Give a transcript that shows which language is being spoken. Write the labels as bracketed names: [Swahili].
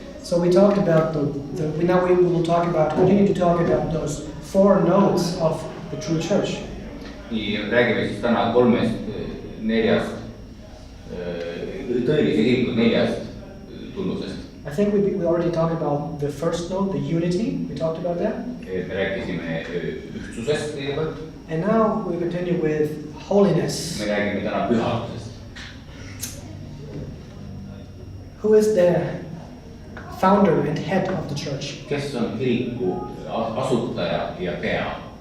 [English] So we talked about now we will continue to talk about those 4 nodes of the true church. [Estonian] Nii räägime siis täna 3-4 tõelise kiriku 4 tunnusest. [English] I think we already talked about the first node, the unity. We talked about that. [Estonian] Me rääkisime ühtsusest kõigepealt. [English] And now we continue with holiness. [Estonian] Me räägime täna pühadusest. [English] Who is the founder and head of the church? [Estonian] Kes on kiriku asutaja ja pea?